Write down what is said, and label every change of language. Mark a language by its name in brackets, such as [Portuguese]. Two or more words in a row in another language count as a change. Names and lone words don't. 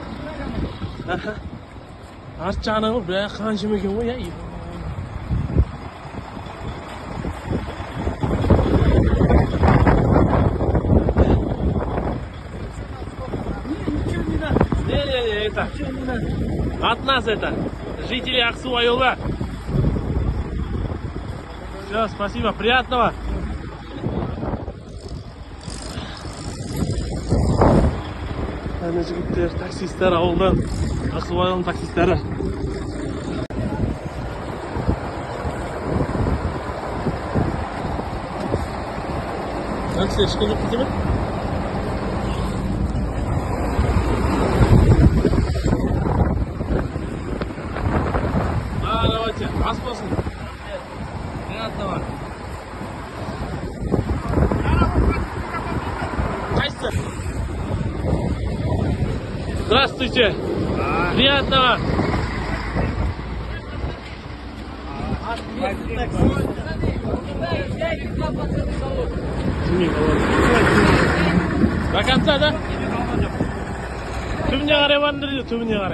[Kazakh] Арт жағынан ғой, бірақ қан жемеген ғой, [Russian] я. Не, это. От нас это. Жители Аксу-Айылы. Все, спасибо, приятного. [Kazakh] Ана жігіттер, таксистер ауылдан, Аксу-Айылының таксистері. Таксистер шыққан жоқ дейме? Давайте, ас болсын. [Russian] Приятного. Қайсы? Здравствуйте. Приятного. До конца, да? [Kazakh] Түбіне қарай барыңдар дейді, түбіне қарай.